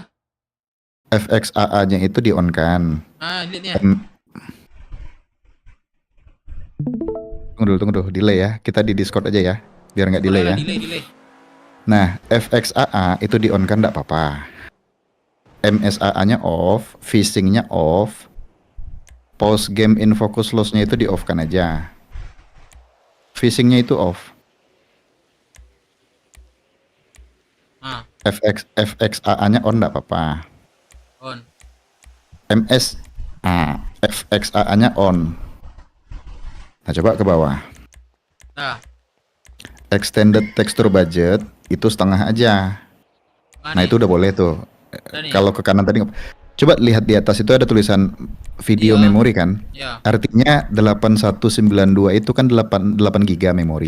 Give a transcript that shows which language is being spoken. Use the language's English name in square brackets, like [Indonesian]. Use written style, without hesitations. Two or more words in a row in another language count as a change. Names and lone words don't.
[Indonesian] FXAA-nya itu di on kan. Lihat nih. Tunggu dulu, delay ya. Kita di Discord aja ya, biar nggak delay ya. Delay. Nah, FXAA itu di on kan nggak apa-apa. MSAA-nya off, phishing-nya off, [English] post game in focus loss- [Indonesian] nya itu di off kan aja. Phishing-nya itu off. FXAA-nya on nggak apa-apa. On. FXAA-nya on. Nah, coba ke bawah. [English] Extended texture budget [Indonesian] itu setengah aja. Nah, itu udah boleh tuh. Kalau ke kanan tadi, coba lihat di atas itu ada tulisan video memori kan? Artinya 8192 itu kan 8 GB memori.